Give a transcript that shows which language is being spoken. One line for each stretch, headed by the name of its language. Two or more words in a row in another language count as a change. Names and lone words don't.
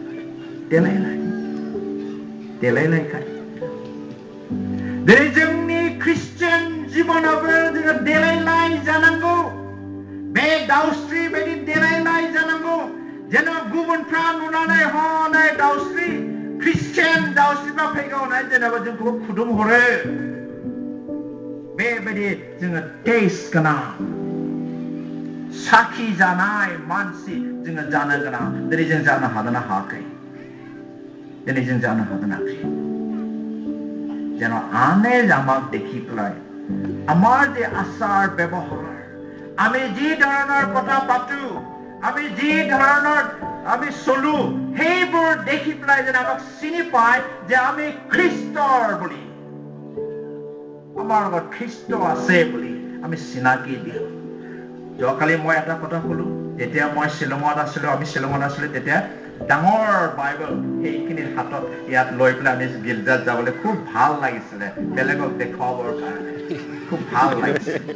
Bodo: देलायलायखाय दिनै जोंनि ख्रिस्टियान जिबनावबो जोङो देलायलाय जानांगौ बे दाउस्रि बायदि देलायलाय जानांगौ जेन गुबुनफ्रा नुनानै हनै दाउस्रि ख्रिस्टियान दाउस्रिफ्रा फैगौ होननानै जेनेबा जोंखौ खुदुम हरो बेबायदि जोङो टेस्ट गोनां साखि जानाय मानसि जोङो जानो गोनां दिनै जों जानो हादों ना हायाखै दिनै जों जानो हादों ना हायाखै
Assamese: যেন আনে আমাক দেখি পেলাই আমাৰ যে আচাৰ ব্যৱহাৰ আমি যি ধৰণৰ কথা পাতো আমি যি ধৰণৰ আমি চলো সেইবোৰ দেখি পেলাই যেন আমাক চিনি পায় যে আমি খ্ৰীষ্টৰ বুলি আমাৰ লগত খ্ৰীষ্ট আছে বুলি আমি চিনাকি দিওঁ যোৱাকালি মই এটা কথা ক'লো যেতিয়া মই শ্বিলঙত আছিলো তেতিয়া ডাঙৰ বাইবেল সেইখিনি হাতত ইয়াত লৈ পেলাই আমি গিৰ্জাত যাবলৈ খুব ভাল লাগিছিলে বেলেগক দেখুৱাবৰ কাৰণে খুব ভাল লাগিছিল